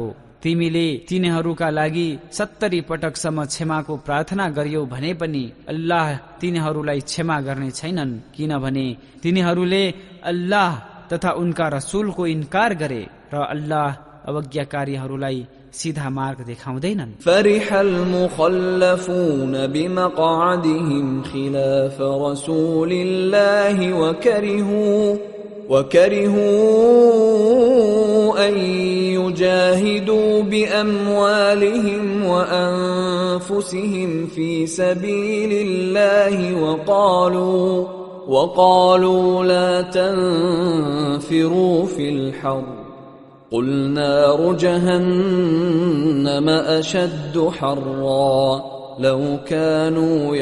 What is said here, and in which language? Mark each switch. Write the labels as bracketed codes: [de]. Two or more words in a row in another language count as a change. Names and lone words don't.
[ne] तिमीले तिनीहरूका लागि 70 पटकसम्म क्षमाको प्रार्थना गरियौ भने पनि अल्लाह तिनीहरूलाई क्षमा गर्ने छैनन्, किनभने तिनीहरूले अल्लाह तथा उनका रसूलको इन्कार गरे र अल्लाह अवज्ञाकारीहरूलाई सीधा मार्ग देखाउँदैनन्। [ar] فرح المخلفون بمقعدهم خلاف رسول الله وكرهوا أن يجاهدوا بأموالهم وأنفسهم في سبيل الله وقالوا لا تنفروا في الحر قل نار جهنم أشد حرا لو كانوا